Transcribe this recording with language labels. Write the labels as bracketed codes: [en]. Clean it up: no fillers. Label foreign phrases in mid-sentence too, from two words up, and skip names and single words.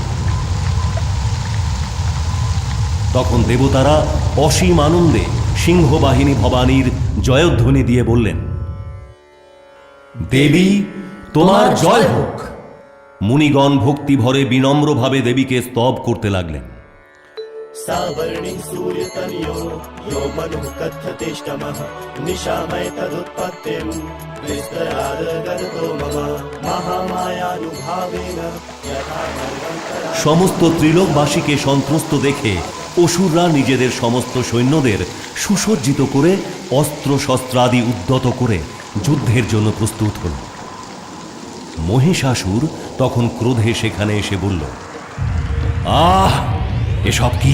[bn] তখন দেবতারা অসীম আনন্দে সিংহবাহিনী ভবানীর জয়ধ্বনি দিয়ে বললেন, দেবী তোমার জয় হোক। মুনিগণ ভক্তি ভরে বিনম্রভাবে দেবীকে স্তব করতে লাগলেন। [sa] सावर्णिः सूर्यतनयो यो मनुः कथ्यतेष्टमः निशामय तदुत्पत्तिं विस्तरादगतो मम महामायानुभावेन यथा सर्वन्तरा। [bn] সমস্ত ত্রিলোকবাসীকে সন্ত্রস্ত দেখে অসুররা নিজেদের সমস্ত সৈন্যদের সুসজ্জিত করে অস্ত্র শস্ত্রাদি উদ্যত করে যুদ্ধের জন্য প্রস্তুত হল। মহিষাসুর তখন ক্রোধে সেখানে এসে বলল, আহ, এসব কি?